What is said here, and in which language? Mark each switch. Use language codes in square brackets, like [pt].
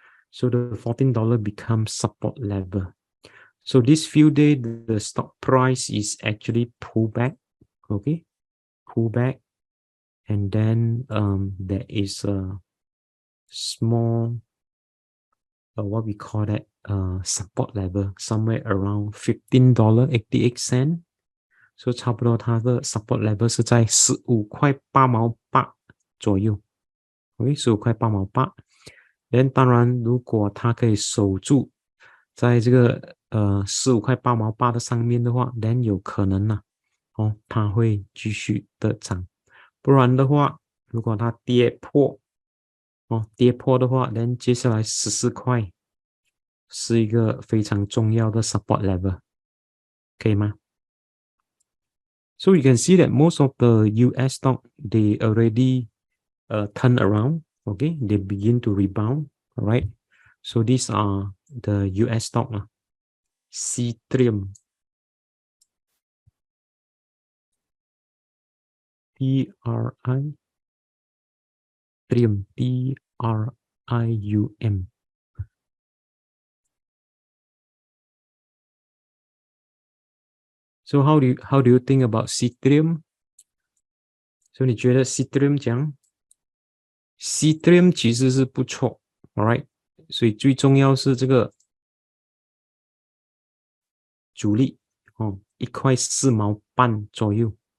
[en] So the $14 becomes support level. So this few days, the stock price is actually pull back, okay, pull back, and then there is a small, what we call that, support level somewhere around $15.88. [zh] So 差不多它的 support level 是在15.88左右 ，OK， 15.88。 then 当然，如果它可以守住在这个15.88的上面的话 ，then 有可能它会继续的涨。不然的话，如果它跌破的话 ，then 接下来14块是一个非常重要的 support level， 可以吗？ So you can see that most of the US stock, they already turn around, okay? [en] They begin to rebound, all right? So these are the US stock, Citrium, TRI, Trium, TRIUM. So how do you think about Citrium? So 你觉得 Citrium 怎样？Citrium 其实是不错，all right？ [zh] 所以最重要是这个阻力1.4毛半左右